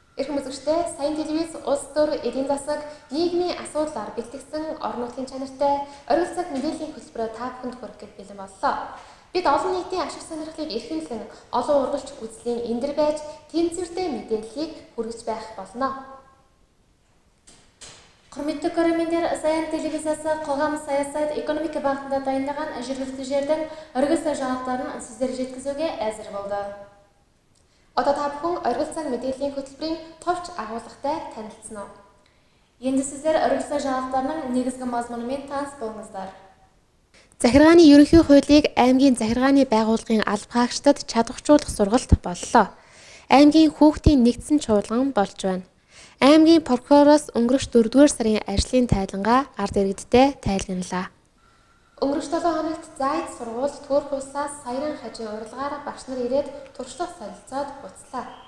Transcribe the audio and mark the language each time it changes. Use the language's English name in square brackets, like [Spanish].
[Mongolian] үзэгчдээ сайн телевиз улс төр эдийн засаг нийгмийн асуудлаар бэлтгэсэн орон нутгийн чанартай оргил цаг мэдээллийн хөтөлбөрөөр та бүхэнд хүрэхэд бэлэн боллоо. Бид олон нийтийн ашиг сонирхлыг эрхэмлэн олон ургалч үзлийн эндэр байж тэнцвэртэй мэдээллийг хүргэж байх болно. [Kazakh] Құрметті көрермендер, Саян телевизиясы қоғам саясат экономика бағытында дайындаған жүргізушілердің өргіз жаңалықтарын сіздерге жеткізуге әзір болды. [Mongolian] Одоо та бүхэн оргил цаг мэдээллийн хөтөлбөрийн товч агуулгатай танилцсан уу? [Kazakh] Енді сіздер өргіз жаңалықтарының негізгі мазмұнымен таныс болыңыздар. [Mongolian] Захиргааны ерөнхий хуулийг аймгийн захиргааны байгууллагын алба хаагчдад чадварчуулах сургалт боллоо. Аймгийн хүүхдийн нэгдсэн чуулган болж байна. Аймгийн прокуророос өнгөрөх 4-р сарын ажлын тайлангаа ард иргэдтэй тайлгналаа. Өнгөрөх 7 хоногт зайд сургуульд Төөрх улсаас саяран хажийн урилгаар багш нар ирээд туршлага солилцоод буцлаа.